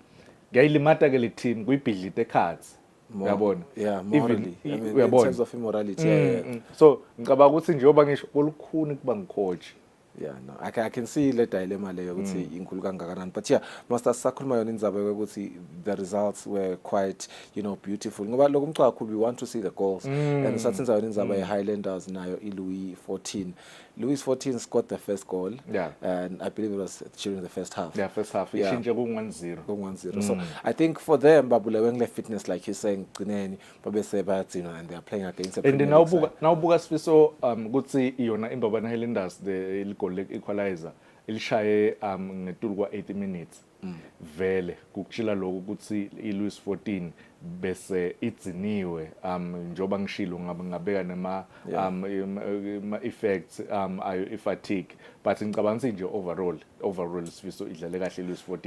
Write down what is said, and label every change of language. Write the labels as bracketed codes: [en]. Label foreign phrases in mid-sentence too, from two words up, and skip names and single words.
[ss] Ngiyayilimata ke le team kuyibhidlite cards, uyabona? [en] Yeah, morally. I mean, in terms of immorality. [ss] So ngicabanga ukuthi njengoba ngisho olukhuni kuba ngicoach. [en] Yeah, no, I can see [ss] le dilemma leyo ukuthi inkulu kangakanani, [en] but yeah, [ss] Master sakhuluma yona indzaba ukuthi [en] the results were quite, you know, beautiful. [ss] Ngoba lokho umcwa kakhulu, [en] we want to see the goals, and [ss] sathenza yona indzaba ye-Highlanders nayo [en] Louis 14. Louis 14 scored the first goal, and I believe it was during the first half. Yeah, first half. Yeah. 1-0. So I think for them, babule fitness, like he's saying, and they are playing against a [ss] Premier League side. Now buka Sifiso ukuthi iyona imbabana Highlanders [en] the goal equalizer [ss] ilishaye ngetulu kwa 80 minutes. Vele kukuchila lokho ukuthi iLouis 14 bese idziniwe njoba ngishilo ngabeka nema effects ayo ifatigue, but ngicabanga nje overall Sifiso idlale kahle iLouis 14.